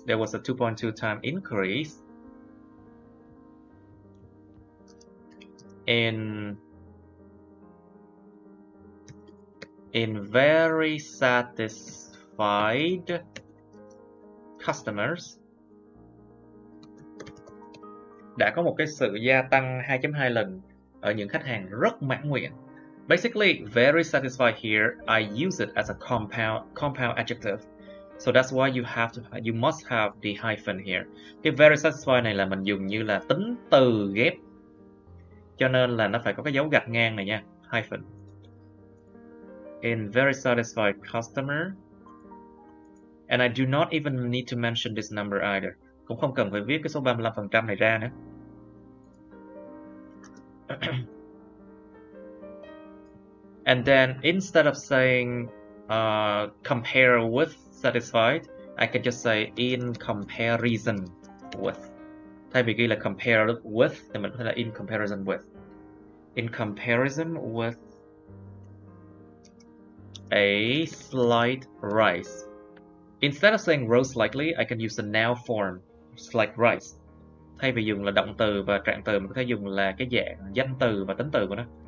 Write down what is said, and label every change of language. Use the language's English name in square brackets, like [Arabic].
[English] There was a 2.2 time increase in very satisfied customers. [Vietnamese] Đã có một cái sự gia tăng 2.2 lần ở những khách hàng rất mãn nguyện. [English] Basically, very satisfied here, I use it as a compound adjective. So that's why you must have the hyphen here. [Vietnamese] Cái [English] very satisfied [Vietnamese] này là mình dùng như là tính từ ghép, cho nên là nó phải có cái dấu gạch ngang này nha, hyphen. [English] In very satisfied customer, and I do not even need to mention this number either. [Vietnamese] Cũng không cần phải viết cái số 35% này ra nữa. [English] And then instead of saying compare with satisfied, I can just say in comparison with. [Vietnamese] Thay vì ghi là [English] compare with [Vietnamese] thì mình có thể là [English] in comparison with. In comparison with a slight rise. Instead of saying rose slightly, I can use the noun form, slight rise. [Vietnamese] Thay vì dùng là động từ và trạng từ, mình có thể dùng là cái dạng danh từ và tính từ của nó.